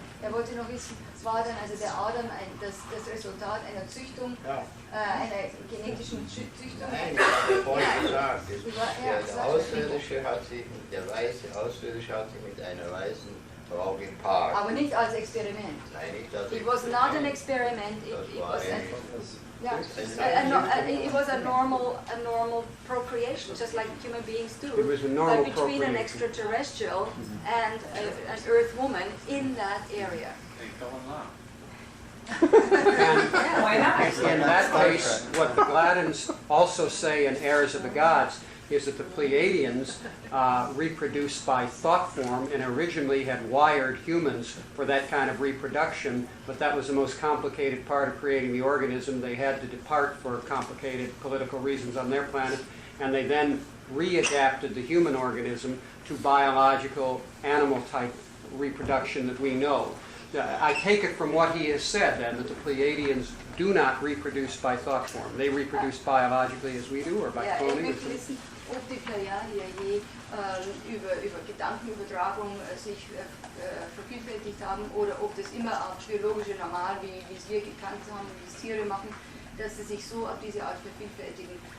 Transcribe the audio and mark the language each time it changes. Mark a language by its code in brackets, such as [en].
[de] Wollte noch wissen, war dann also der Adam das Resultat einer Züchtung, einer genetischen Züchtung? Nein, ich habe vorhin gesagt, der weiße Außerirdische hat sich mit einer weißen Frau gepaart. Aber nicht als Experiment. Nein, nicht als [en] It was not an experiment. It was a normal procreation, just like human beings do. It was a normal but between an procreation. extraterrestrial and an Earth woman in that area. They fell in love. Why not? In that case, what the Gladdens also say in Heirs of the Gods is that the Pleiadians reproduced by thought form and originally had wired humans for that kind of reproduction, but that was the most complicated part of creating the organism. They had to depart for complicated political reasons on their planet, and they then readapted the human organism to biological animal-type reproduction that we know. I take it from what he has said, then, that the Pleiadians do not reproduce by thought form. They reproduce biologically as we do, or by cloning. [de] Ich möchte wissen, ob die Pleiadier je über Gedankenübertragung sich vervielfältigt haben, oder ob das immer auf biologische Normal, wie es wir gekannt haben, wie es Tiere machen, dass sie sich so auf diese Art vervielfältigen.